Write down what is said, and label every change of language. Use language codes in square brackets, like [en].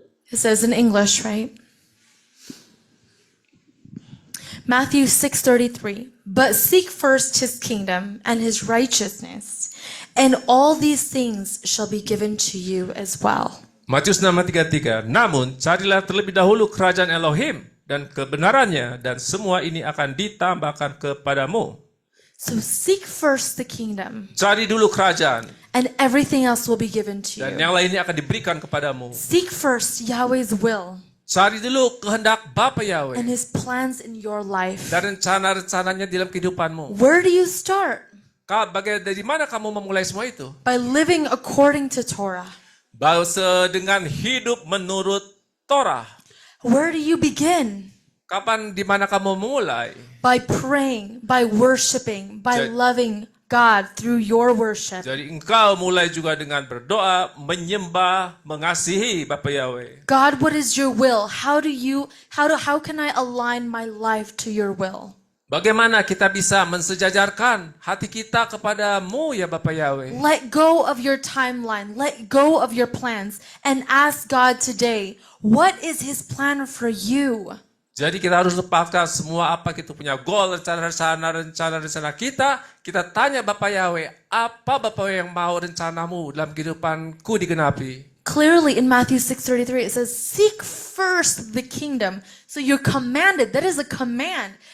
[en] It says in English, right? Matthew 6:33. But seek first his kingdom and his righteousness, and all these things shall be given to you as well. [id] Matius 6 ayat 33. Namun carilah terlebih dahulu kerajaan Elohim dan kebenarannya, dan semua ini akan ditambahkan kepadamu. [en] So seek first the kingdom [id] Cari dulu kerajaan [en] and everything else will be given to [id] Dan [en] you. [id] yang lainnya akan diberikan kepadamu. [en] Seek first Yahweh's will [id] Cari dulu kehendak Bapa Yahweh [en] and His plans in your life. [id] dan rencana-rencananya dalam kehidupanmu. [en] Where do you start? [id] Dari mana kamu memulai semua itu? [en] By living according to Torah. [id] Dengan hidup menurut Torah. [en] Where do you begin? [id] Di mana kamu memulai? [en] By praying, by worshiping, by loving God through your worship. [id] Jadi engkau mulai juga dengan berdoa, menyembah, mengasihi Bapa Yahweh. [en] God, what is your will? How can I align my life to your will? [id] Bagaimana kita bisa mensejajarkan hati kita kepadamu ya Bapa Yahweh? [en] Let go of your timeline, let go of your plans, and ask God today, what is His plan for you? [id] Jadi kita harus lepaskan semua apa kita punya goal, rencana kita. Kita tanya Bapa Yahweh, apa Bapa yang mau rencanamu dalam kehidupanku digenapi? [en] Clearly in Matthew 6:33 it says, seek first the kingdom. So you're commanded, that is a command.